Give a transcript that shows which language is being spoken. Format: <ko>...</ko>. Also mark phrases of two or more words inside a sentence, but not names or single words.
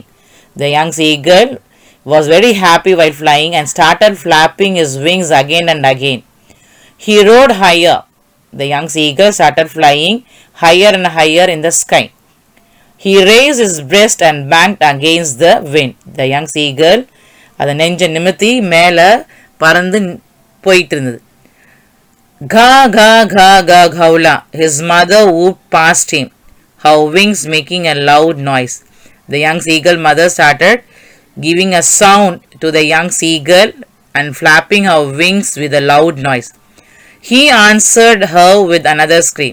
<en>The young seagull was very happy while flying and started flapping his wings again and again. He roared higher. The young seagull started flying higher and higher in the sky. He raised his breast and banged against the wind. The young seagull</en> <ta>அதை நெஞ்ச நிமித்தி மேலே பறந்து போயிட்டு இருந்தது. Ga, ga, ga, ga, gaula.</ta> <en>His mother whooped past him, her wings making a loud noise. The young seagull mother started giving a sound to the young seagull and flapping her wings with a loud noise. He answered her with another scream.</en>